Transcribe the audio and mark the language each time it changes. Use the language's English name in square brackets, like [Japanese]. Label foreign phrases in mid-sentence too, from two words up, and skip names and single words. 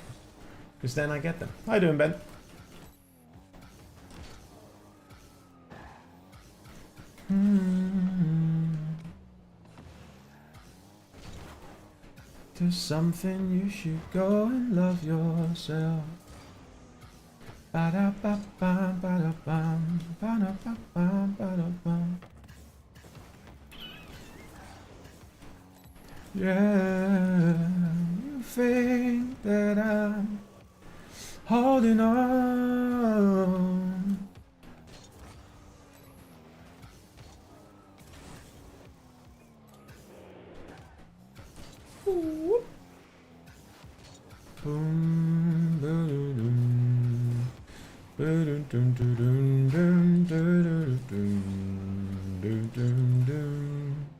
[English] Because then I get them. How you doing, Ben? To something you should go and love yourself. Ba-da-ba-bam, ba-da-bam, ba-da-ba-bam, ba-da-bam. Yeah, you think that I'm holding on. Ooh. Boom, ba-da-dum. Ba-dum-dum-dum-dum, da-da-dum, dum-dum-dum.